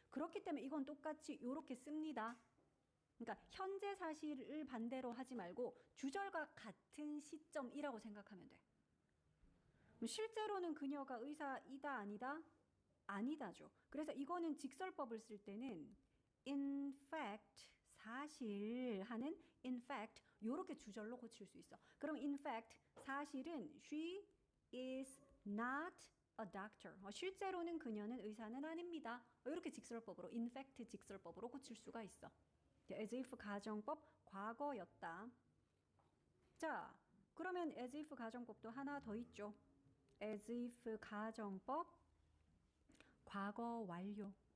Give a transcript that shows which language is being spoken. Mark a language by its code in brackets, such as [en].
[ko] 그렇기 때문에 이건 똑같이 요렇게 씁니다. 그러니까 현재 사실을 반대로 하지 말고 주절과 같은 시점이라고 생각하면 돼. 실제로는 그녀가 의사이다 아니다? 아니다죠. 그래서 이거는 직설법을 쓸 때는 in fact 사실 하는 in fact 요렇게 주절로 고칠 수 있어. 그럼 [en] in fact [ko] 사실은 [en] she is not a doctor. [ko] 실제로는 그녀는 의사는 아닙니다. 이렇게 직설법으로 in fact 직설법으로 고칠 수가 있어. as if 가정법 과거였다. 자, 그러면 as if 가정법도 하나 더 있죠. as if 가정법 과거 완료.